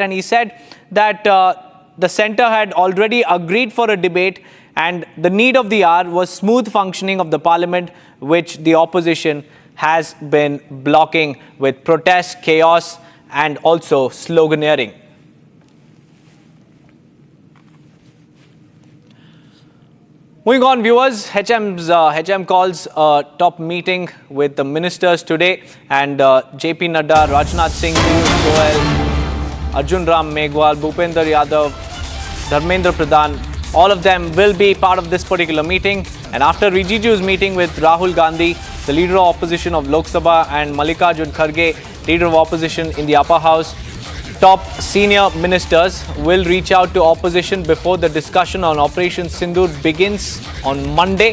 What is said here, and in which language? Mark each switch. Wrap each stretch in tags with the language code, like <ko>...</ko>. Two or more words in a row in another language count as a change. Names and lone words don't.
<en>And he said that the centre had already agreed for a debate and the need of the hour was smooth functioning of the parliament, which the opposition has been blocking with protests, chaos and also sloganeering. Moving on, viewers, HM calls a top meeting with the ministers today, and JP Nadda, Rajnath Singh, Piyush Goyal, Arjun Ram Meghwal, Bhupender Yadav, Dharmendra Pradhan, all of them will be part of this particular meeting. And after Rijiju's meeting with Rahul Gandhi, the leader of opposition of Lok Sabha, and Mallikarjun Kharge, leader of opposition in the upper house, top senior ministers will reach out to opposition before the discussion on Operation Sindhu begins on Monday.</en>